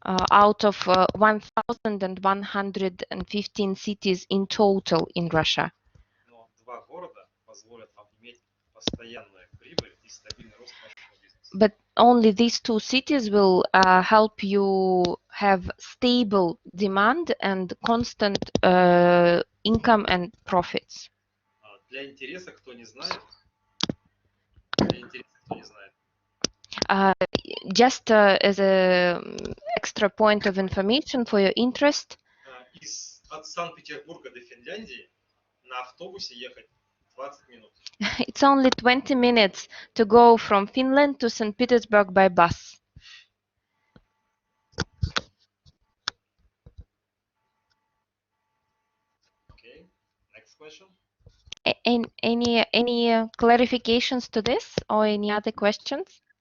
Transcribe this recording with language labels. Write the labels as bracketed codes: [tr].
[en] out of 1,115 cities in total in Russia. [ru] Но два города позволят вам иметь постоянную прибыль и стабильный рост вашего бизнеса. [en] But only these two cities will help you have stable demand and constant income and profits. [ru] Для интереса, кто не знает, для интереса, кто не знает, [en] Just as a extra point of information for your interest, [ru] от Санкт-Петербурга до Финляндии на автобусе ехать 20 минут. [en] it's only 20 minutes to go from Finland to St. Petersburg by bus. Okay, next question. Any clarifications to this or any other questions?